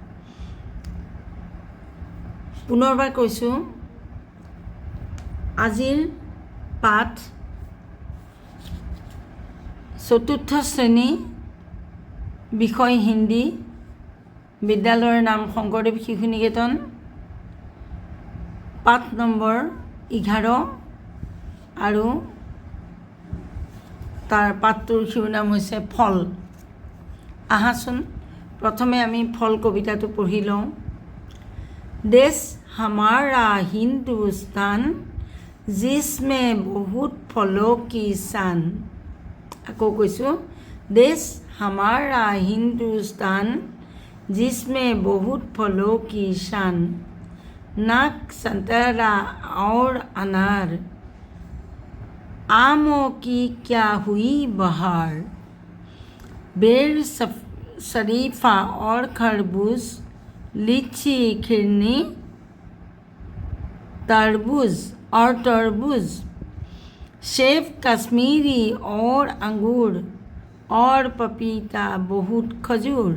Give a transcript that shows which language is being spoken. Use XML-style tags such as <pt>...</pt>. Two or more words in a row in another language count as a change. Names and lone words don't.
<as>পুনৰবাৰ কৈছোঁ, আজিৰ পাঠ চতুৰ্থ শ্ৰেণী, বিষয় হিন্দী, বিদ্যালয়ৰ নাম শংকৰদেৱ শিশু নিকেতন, পাঠ নম্বৰ 11 আৰু তাৰ পাঠটোৰ শিৰোনাম হৈছে ফল। আহাচোন প্ৰথমে আমি ফল কবিতাটো পঢ়ি লওঁ।</as> <hi>देश हमारा हिंदुस्तान जिसमें बहुत फलों की शान।</hi> <as>আকৌ কৈছোঁ,</as> <hi>देश हमारा हिंदुस्तान जिसमें बहुत फलों की शान। नाक संतरा और अनार, आमों की क्या हुई बहार। बेर शरीफा और खरबूज, लीची खिरनी तरबूज और तरबूज, सेब कश्मीरी और अंगूर और पपीता बहुत खजूर।</hi>